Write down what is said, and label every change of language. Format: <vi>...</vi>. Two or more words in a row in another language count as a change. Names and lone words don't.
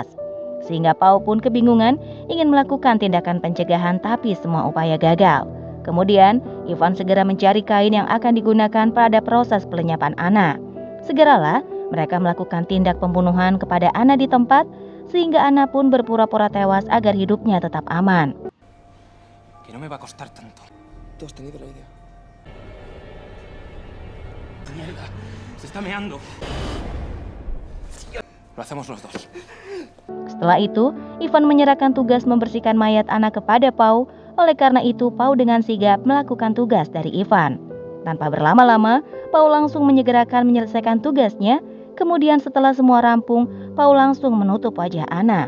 <id>Sehingga Pau pun kebingungan ingin melakukan tindakan pencegahan tapi semua upaya gagal. Kemudian, Ivan segera mencari kain yang akan digunakan pada proses pelenyapan Anna. Segeralah, mereka melakukan tindak pembunuhan kepada Anna di tempat, sehingga Anna pun berpura-pura tewas agar hidupnya tetap aman.</id> <es>Que no me va a costar tanto. Tú has tenido la idea. Mierda, se está meando. Lo hacemos los dos.</es> <id>Setelah itu, Ivan menyerahkan tugas membersihkan mayat Anna kepada Pau. Oleh karena itu, Pau dengan sigap melakukan tugas dari Ivan. Tanpa berlama-lama, Pau langsung menyegerakan menyelesaikan tugasnya. Kemudian setelah semua rampung, Pau langsung menutup wajah Anna.</id>